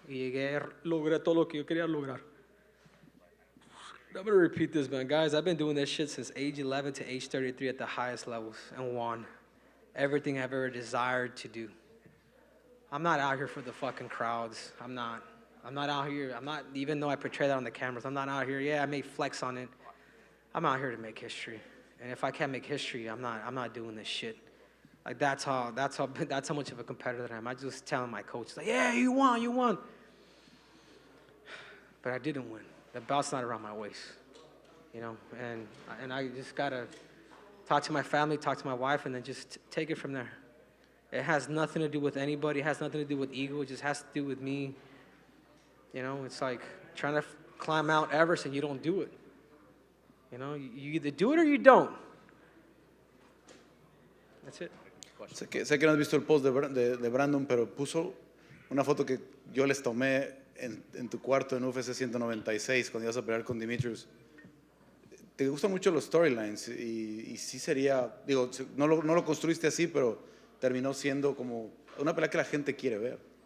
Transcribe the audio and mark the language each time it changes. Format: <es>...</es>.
<es>Y logré todo lo que yo quería lograr.</es> <en>I'm going to repeat this, man. Guys, I've been doing this shit since age 11 to age 33 at the highest levels and won everything I've ever desired to do. I'm not out here for the fucking crowds. I'm not out here. Even though I portray that on the cameras, I'm not out here. Yeah, I may flex on it. I'm out here to make history. And if I can't make history, I'm not doing this shit. Like that's how much of a competitor I am. I just telling my coach, like, yeah, you won. But I didn't win. The belt's not around my waist, you know. And I just gotta talk to my family, talk to my wife, and then just take it from there. It has nothing to do with anybody. It has nothing to do with ego. It just has to do with me. You know, it's like trying to climb Mount Everest and you don't do it. You know, you either do it or you don't. That's it.</en> <es>Sé que no has visto el post de Brandon, pero puso una foto que yo les tomé en tu cuarto en UFC 196 cuando ibas a pelear con Demetrius. Te gustan mucho los storylines y sí sería, digo, no lo construiste así, pero terminó siendo como una pelea que la gente quiere ver.</es>